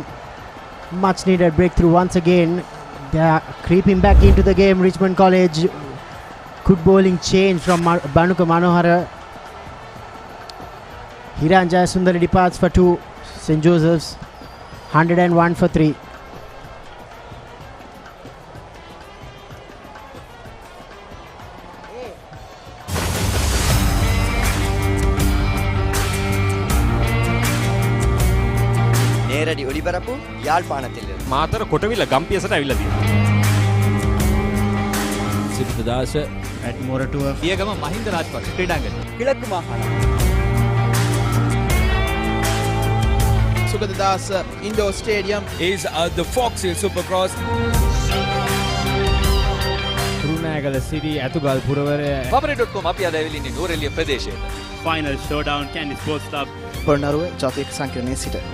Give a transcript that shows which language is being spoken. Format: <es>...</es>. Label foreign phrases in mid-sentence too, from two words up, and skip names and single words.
<en>Much needed breakthrough once again. They are creeping back into the game. Richmond College. Good bowling change from Banuka Manohara. Hiran Jayasundari departs for 2. St. Joseph's 101 for 3.</en> <ta>நேரடி ஒளிபரப்பு யாழ்ப்பாணத்தில்</ta> <si>මාතර කොටවිල ගම්පියසට ඇවිල්ලා තියෙනවා. සිරිතදාස</si> <en>at Moratuwa</en> <si>පියගම මහින්ද රාජපක්ෂ ක්‍රීඩාංගණය.</si> <ta>கிழக்கு மாகாணம்</ta> <en>Sugadadasa Indoor Stadium is the Fox Hill Supercross.</en> <si>කුරුණෑගල සිරි ඇතුගල් පුරවරය Papare.com අපි අද ඇවිල්ලා ඉන්නේ නූරෙලිය ප්‍රදේශයට.</si> <en>Final showdown Candy Sports Club</en> <si>පොළොන්නරුව ජාතික සංකීර්ණයේ සිට.</si>